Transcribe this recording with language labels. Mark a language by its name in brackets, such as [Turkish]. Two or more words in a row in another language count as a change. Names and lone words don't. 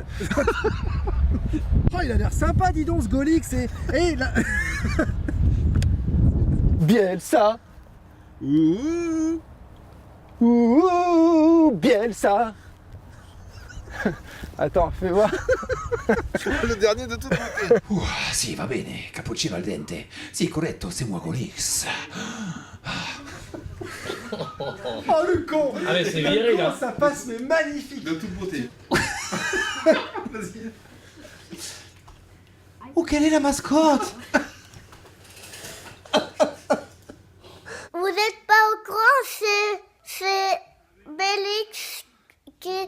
[French] Oh, il a l'air sympa, dis donc, ce Golix. Et la... Bielsa. Ouh, Bielsa. Attends, fais voir. Le dernier de toute beauté. [Italian] Sì, va bene, cappuccino al dente. Sì, corretto, [French] c'est moi Golix. Oh le con. Ah mais c'est Le viré con, là. ça passe mais magnifique. De toute beauté. Vas-y. Oh, quelle est la mascotte? Vous êtes pas au courant, c'est Bélix qui...